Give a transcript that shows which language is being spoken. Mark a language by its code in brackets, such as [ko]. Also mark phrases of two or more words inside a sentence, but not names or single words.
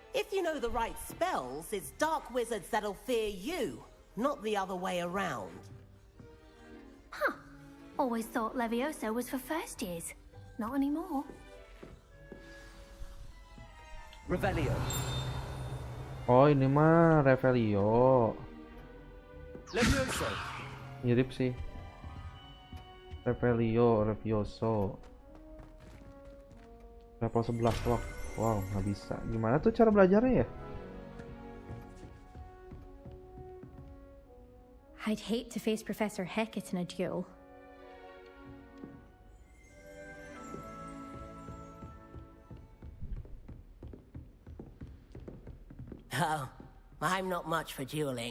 [en] If you know the right spells, it's dark wizards that'll fear you, not the other way around. Huh. Always thought Levioso was for first years. Not anymore. Revelio. [id] Oh, ini mah Revelio. [en] Levioso. [id] Mirip sih. Revelio, Revioso. Level 11 loh. Wow, nggak bisa. Gimana tuh cara belajarnya ya? [en] I'd hate to face Professor Hecat in a duel. Oh, I'm not much for dueling.